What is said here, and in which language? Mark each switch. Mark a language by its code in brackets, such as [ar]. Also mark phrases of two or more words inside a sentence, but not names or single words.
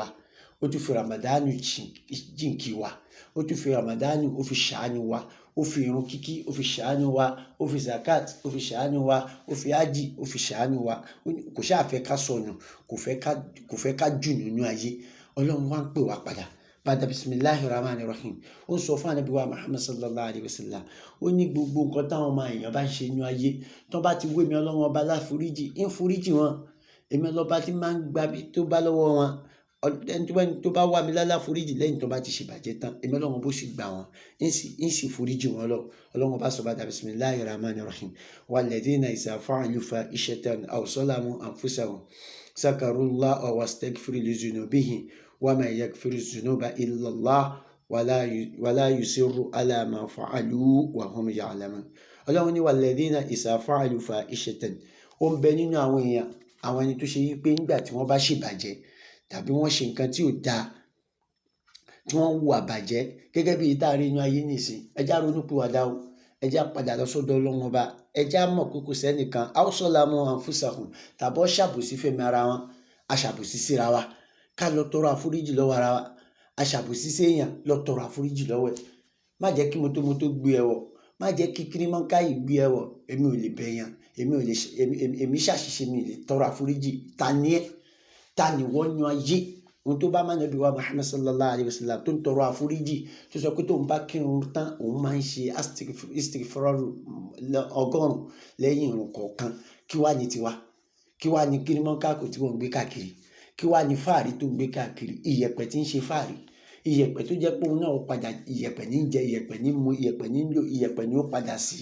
[yo] Ó tún fi Ramadanu jìnkì wa, ó tún fi Ramadanu ó fi ṣàánú wa, ó fi irun kíkí ó fi ṣàánú wa, ó fi zakat ó fi ṣàánú wa, ó fi ájì ó fi ṣàánú wa. Kò ṣáà fẹ́ ká sọnù, kò fẹ́ ká jù nínú ayé. Ọlọ́run wá ń pè wá padà. Bàdà Bismillahirrahmanirrahim. Ó ń sọ fún Ànábì wa Muhammad [ar] صلى الله عليه وسلم. [yo] Ó ní gbogbo nǹkan táwọn ọmọ èèyàn bá ń ṣe nínú ayé, tó bá ti wé mi Ọlọ́run ọba láforíjì, ń foríjì wọn. Èmi ọlọ́ba tí máa ń gbabi tó bá lọ́wọ́ wọn. Ẹni tó bá wá mi lálá foríjì lẹ́yìn tó bá ti ṣèbàjẹ́ tán, èmi Ọlọ́run bó sì gbà wọ́n, ń sì foríjì wọn lọ. Ọlọ́run bá sọ bàdà Bismillahirrahmanirrahim. [ar] والذين إذا فعلوا فاحشة أو ظلموا أنفسهم ذكروا الله فاستغفروا لذنوبهم ومن يغفر الذنوب إلا الله ولا يصروا على ما فعلوا وهم يعلمون. [yo] Ọlọ́run ní [ar] والذين إذا فعلوا فاحشة. [yo] Ó ń bẹ nínú àwọn èèyàn, àwọn ẹni tó ṣe yí pé nígbà tí wọ́n bá ṣèbàjẹ́ tàbí wọ́n ṣe nǹkan tí ò dáa, tí wọ́n ń hùwà bàjẹ́ gẹ́gẹ́ bí ìta rí inú ayé nìsín, ẹjá ronúpìwàdà o, ẹjá padà lọ sọ́dọ̀ Ọlọ́run ọba, ẹjá mọ̀ pé kò sẹ́nìkan [ar] أو ظلموا أنفسهم [yo] tàbí ṣàbòsí fẹ́mi ara wọn, aṣàbòsí síra wa, ká lọ tọrọ àforíjì lọ́wọ́ ara wa. Aṣàbòsí séèyàn, lọ tọrọ àforíjì lọ́wọ́ ẹ̀. Má jẹ́ kí mọ́tòmọ́tò gbé ẹ wọ̀, má jẹ́ kí kírímọ́káyì gbé ẹ wọ̀. Èmi ò lè bẹ̀yàn, èmi ṣàṣìṣe, mi lè tọrọ àforíjì. Ta ni ẹ́? Ta ni wọ́n nu ayé? Ohun tó bá máa Ànábì wa Muhammad [ar] صلى الله عليه وسلم [yo] tó ń tọrọ àforíjì, tó sọ pé tóun bá kírun tán òun máa ń ṣe istighfaru 100 lẹ́yìn ìrun kọ̀ọ̀kan. Kí wá ní tiwa? Kí wá ní kírímọ́kákò tí wọ́n ń gbé káàkiri? Kí wá ní fáàrí tó ń gbé káàkiri? Iyẹ̀pẹ̀ tí ń ṣe fáàrí, iyẹ̀pẹ̀ tó jẹ́ pé òun náà ó padà, iyẹ̀pẹ̀ ní jẹ, iyẹ̀pẹ̀ ní mu, iyẹ̀pẹ̀ ní lò, iyẹ̀pẹ̀ ní ó padà sí.